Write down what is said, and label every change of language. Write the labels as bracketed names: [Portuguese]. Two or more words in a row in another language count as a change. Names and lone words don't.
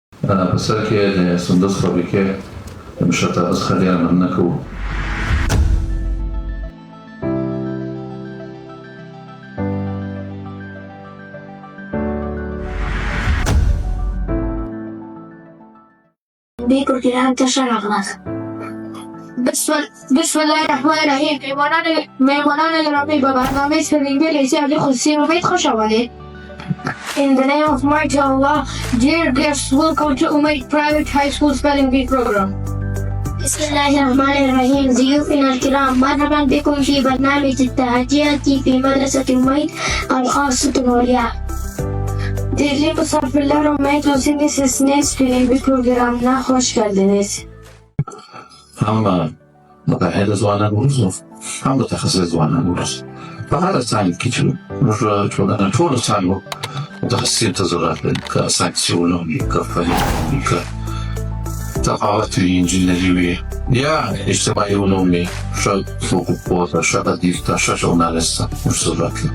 [Pashto] په سر کې د سندس فابریکې د مشرتابه څخه ډېره مننه کوو. [Arabic] بكم الكلام تشرف ناس. بسم الله الرحمن الرحیم. [Persian] مهمانان گرامی به برنامه سپرینگ لیسه خصوصی امید خوش آمدید. [English] In the name of Mighty Allah, dear guests, welcome to Umaid Private High School Spelling Bee program. [Arabic] بسم الله الرحمن الرحيم. ضيوفنا الكرام، مرحبا بكم في برنامج التحديات في مدرسة أميد الخاصة العليا. [Turkish] Değerli misafirler, Umaid Özün'ün sesine Spelling Bee programına hoş geldiniz. [Pashto] هم متحد ځوانان وروزو هم متخصص ځوانان وروزو په هره څانګه کې چې موږ ټولو څانګو متخصصین ته ضرورت لري، که ساینسي علوم وي، که فني وي، که تقاعد وي، انجینري وي، یا اجتماعي علوم وي، ښه حقوقو ته، ښه ادب ته، ښه ژورنالېست ته موږ ضرورت لرو.